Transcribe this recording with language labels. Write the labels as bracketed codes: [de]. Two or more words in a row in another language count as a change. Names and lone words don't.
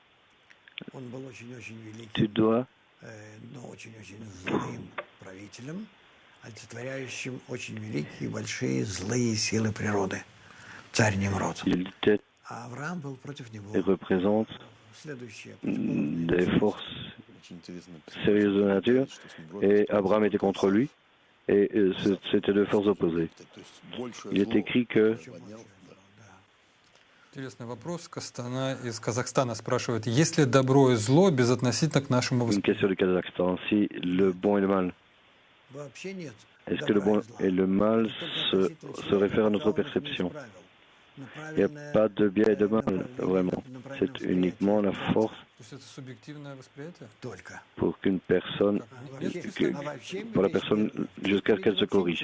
[fr] Tu dois il représente des forces sérieuses de nature, et Abraham était contre lui, et c'était deux forces opposées. Il est écrit que [ru] Интересный вопрос. Кастана из Казахстана спрашивает, есть ли добро и зло безотносительно к нашему [fr] Une question du Kazakhstan. Si le bon et le mal, est-ce que le bon et le mal se réfèrent à notre perception? Il n'y a pas de bien et de mal, vraiment. C'est uniquement la force pour qu'une personne, pour la personne, jusqu'à ce qu'elle se corrige.